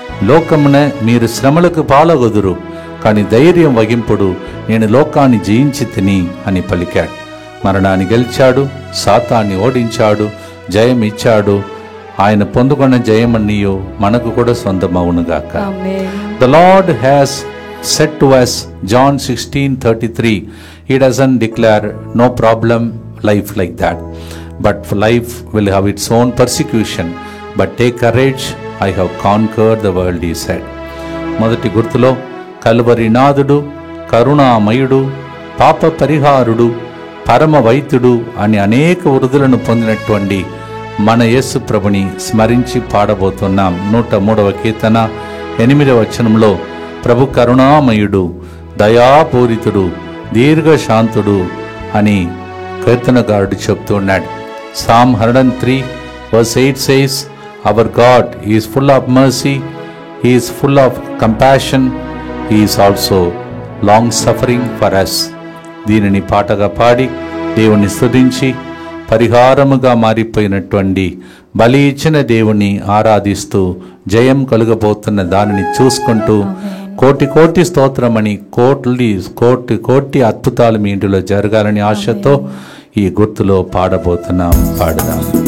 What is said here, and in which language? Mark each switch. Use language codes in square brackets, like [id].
[te] లోకమున మీరు శ్రమలకు పాలగొదురు, కానీ ధైర్యం వహింపుడు, నేను లోకాన్ని జయించి తిని అని పలికాడు. మరణాన్ని గెలిచాడు, సాతాన్ని ఓడించాడు, జయం ఇచ్చాడు. ఆయన పొందుకున్న జయమన్నీయో మనకు కూడా సొంతమవునుగాక. [en] The Lord has said to us, John 16:33, He doesn't declare no problem life like that, but life will have its own persecution, but take courage, I have conquered the world, he said. [te] మొదటి గుర్తులో కల్వరినాథుడు, కరుణామయుడు, పాప పరిహారుడు, పరమ వైద్యుడు అని అనేక వృద్ధులను పొందినటువంటి మన యేసు ప్రభుని స్మరించి పాడబోతున్నాం. 103వ కీర్తన 8వ వచనంలో ప్రభు కరుణామయుడు, దయాపూరితుడు, దీర్ఘశాంతుడు అని కీర్తనగారుడు చెప్తున్నాడు. [en] Psalm 103:8 says, Our God is full of mercy, He is full of compassion, He is also long suffering for us. [te] దీనిని పాటగా పాడి దేవుని స్తుతించి పరిహారముగా మారిపోయినటువంటి బలి ఇచ్చిన దేవుని ఆరాధిస్తూ జయం కలుగబోతున్న దానిని చూసుకుంటూ కోటి కోటి స్తోత్రమని కోటి అద్భుతాలు మీ ఇంటిలో జరగాలని ఆశతో ఈ గుర్తులో పాడబోతున్నాం. పాడదాం.